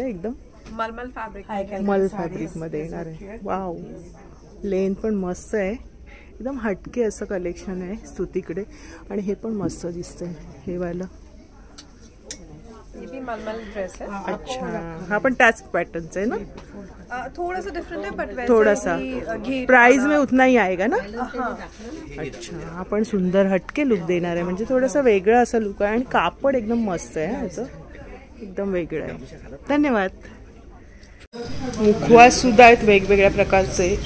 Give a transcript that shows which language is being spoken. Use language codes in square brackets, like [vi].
[mr] एकदम मल फॅब्रिक मध्ये येणार आहे. वाव, लेंथ पण मस्त आहे. एकदम हटके असं कलेक्शन आहे स्तुतीकडे. आणि हे पण मस्त दिसतंय हे वाला. [hi] ये भी मलमल ड्रेस है. [mr] अच्छा, हा पण त्याच पॅटर्नचा आहे ना? [hi] थोड़ा सा डिफरेंट है बट वैसे थोड़ा सा प्राइस में उतना ही आएगा ना? हाँ. [mr] अच्छा, हा पण सुंदर हटके लुक देणार आहे. म्हणजे थोडासा वेगळा असा लुक आहे. आणि कापड एकदम मस्त आहे ह्याचं, एकदम वेगळं आहे. धन्यवाद. मुखवास सुद्धा आहेत वेगवेगळ्या प्रकारचे.